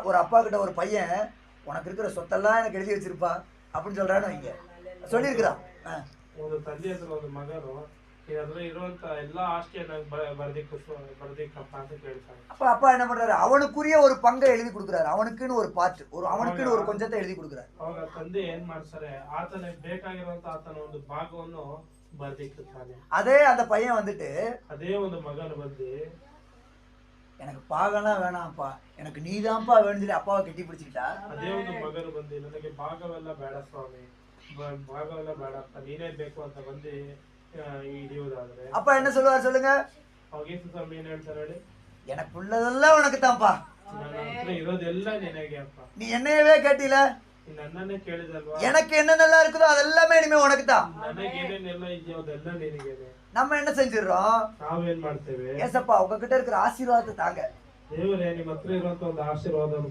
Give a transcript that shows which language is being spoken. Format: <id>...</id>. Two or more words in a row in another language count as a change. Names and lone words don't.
<ta>ஒரு அப்பா கிட்ட ஒரு பையன் உனக்கு இருக்கிற சொத்தெல்லாம் எனக்கு எழுதி வச்சிருப்பா அப்படின்னு சொல்றான்னு வைங்க, சொல்லியிருக்கிறான்.</ta> <kn>ಒಂದು ತಂದೆ ಹತ್ರ ಒಂದು ಮಗನು ಇದ್ರ ಇರುವಂತ ಎಲ್ಲಾ ಆಸ್ತಿಯನ್ನ ಬರ್ದಿಕ್ಕಪ್ಪ ಅಂತ ಕೇಳ್ತಾನೆ.</kn> <ta>அப்ப அப்பா என்ன பண்றாரு, அவனுக்குரிய ஒரு பங்கை எழுதி கொடுக்குறாரு, அவனுக்குன்னு ஒரு பார்ட், அவனுக்குன்னு ஒரு கொஞ்சத்தை எழுதி கொடுக்குறாரு.</ta> <kn>ಅವಾಗ ತಂದೆ ಏನ್ ಮಾಡ್ತಾರೆ, ಆತನಿಗೆ ಬೇಕಾಗಿರುವಂತ ಆತನ ಒಂದು ಭಾಗವನ್ನು ಬರ್ದಿಕ್ಕುತ್ತಾನೆ.</kn> <ta>அதே அந்த பையன் வந்துட்டு</ta> <kn>ಅದೇ ಒಂದು ಮಗನು ಬಂದು</kn> <ta>எனக்கு பாகம்லாம் வேணாம்ப்பா, எனக்கு நீதான்ப்பா வேணும்னு சொல்லி அப்பாவை கட்டி பிடிச்சிக்கிட்டா.</ta> <kn>ಅದೇ ಒಂದು ಮಗನು ಬಂದು ನನಗೆ ಭಾಗವೆಲ್ಲ ಬೇಡ ಸ್ವಾಮಿ, ಭಾಗವೆಲ್ಲ ಬೇಡಪ್ಪ, ನೀನೇ ಬೇಕು ಅಂತ ಬಂದು ಹಿಡಿಯುವುದಾದ್ರೆ</kn> <ta>அப்பா என்ன சொல்லுவார் சொல்லுங்க?</ta> <kn>ಅವಾಗ ಯೇಸು ಸ್ವಾಮಿ ಏನ್ ಹೇಳ್ತಾರೆ ಹೇಳಿ,</kn> <ta>எனக்கு உள்ளதெல்லாம் உனக்கு தான்ப்பா,</ta> <kn>ನನ್ನ ಹತ್ರ ಇರೋದೆಲ್ಲ ನಿನಗೆ ಅಪ್ಪ,</kn> <ta>நீ என்னையவே கேட்டீல,</ta> <kn>ನನ್ನನ್ನೇ ಕೇಳಿದಲ್ವಾ,</kn> <ta>எனக்கு என்னென்னலாம் இருக்குதோ அதெல்லாமே இனிமே உனக்கு தான்.</ta> <kn>ನನಗೆ ಏನೇನೆಲ್ಲ ಇದೆಯೋ ಅದೆಲ್ಲ ನಿನಗೇನೆ.</kn> <ta>நம்ம என்ன செஞ்சிடறோம்,</ta> <kn>ನಾವೇನ್ ಮಾಡ್ತೇವೆ,</kn> <ta>ஏசப்பா உங்ககிட்ட இருக்கிற ஆசீர்வாதத்தை தாங்க,</ta> <kn>ದೇವರೇ ನಿಮ್ಮ ಹತ್ರ ಇರುವಂತ ಒಂದು ಆಶೀರ್ವಾದ</kn>